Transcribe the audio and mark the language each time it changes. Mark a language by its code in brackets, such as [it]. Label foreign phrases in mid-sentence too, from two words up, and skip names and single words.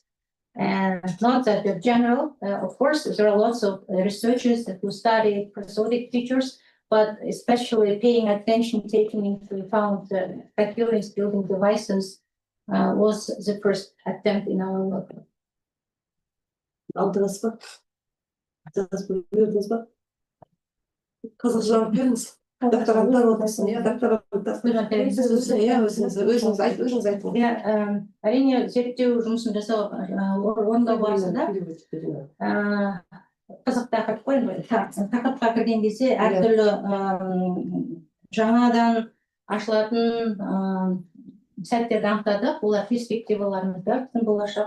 [en] And not that they're general, of course, there are lots of researchers who study prosodic features, but especially paying attention, taking into account the coherence building devices was the first attempt in our work. [kk] Қазақша беріңіз. Докторанттар отырсын, иә, докторанттар. Өзіңіз айтыңыз. Әрине, зерттеу жұмысын жасау орындау барысында қызық тақырып қой, тақырыпқа кірген кезде әртүрлі жаңадан ашылатын сәттерді анықтадық, олар перспективаларымызда болашақ.